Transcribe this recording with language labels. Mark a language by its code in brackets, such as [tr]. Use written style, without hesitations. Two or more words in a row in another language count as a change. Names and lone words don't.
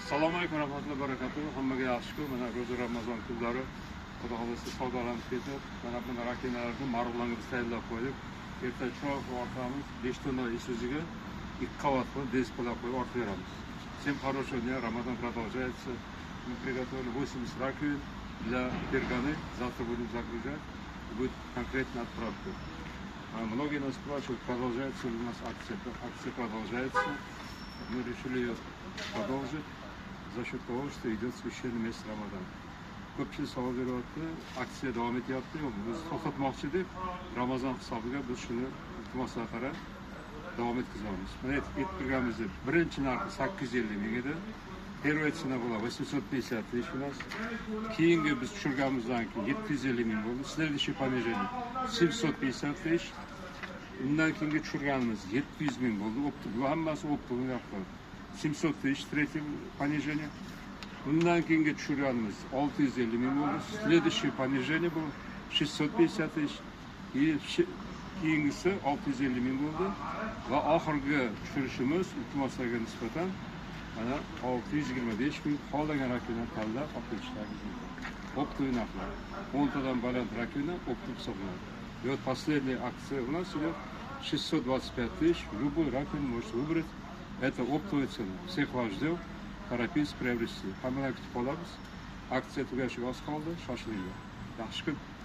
[ar] السلام عليكم ورحمة الله وبركاته. [uz] Hammaga yaxshi-ku. Mana ro'za Ramazon kunlari Xudo xolasa savdolanib ketib, mana buni rakinalarni marg'ilonga tayyorlab qo'ydik. Erta choq ortamiz 5 tonna Isuzuga 2 qavatli displey qo'yib ortib beramiz. [ru] Всем хорошего дня, Рамадан продолжается. Мы приготовили 80 раковин для перганы. Завтра будем загружать. Будет конкретная отправка. Многие нас спрашивают, продолжается ли у нас акция. Акция продолжается. Мы решили ее продолжить за счет того, что идет священный месяц Рамадан. [uz] Ko'pchilik savol beryapti, aksiya davom etyapti. Biz to'xtatmoqchi deb Ramazon hisobiga biz shuni iltimosga qarab davom etkazamiz. Mana aytib turganimizdek, birinchi narxi 850 ming edi. [ru] Первая цена была 850 тысяч у нас. [uz] Keyingi biz tushirganimizdan keyin 750 ming bo'ldi. [ru] Следующее понижение 750 тысяч. [uz] Undan keyingi tushirganimiz 700 ming bo'ldi. Bu hammasi optimum narxlar. [ru] 700 тысяч третье понижение. [uz] Undan keyingi tushirganimiz 650 ming bo'ldi. [ru] Следующее понижение было 650 тысяч. [uz] И keyingisi 650 ming bo'ldi. Va oxirgi tushirishimiz iltimoslarga nisbatan mana 625 ming qolgan rakovina tanlab olib ketishlaringiz mumkin. Optimum narxlar. 10 tadan baland rakovina optimum hisoblanadi. [ru] И вот последняя акция у нас идет 625 тысяч. Любой раковин можете выбрать. Это оптовая цена. Всех вас ждем. Торопитесь приобрести. [uz] Hammadan kutib qolamiz. Aksiya tugashiga oz qoldi. Shoshiling. Yaxshi kun.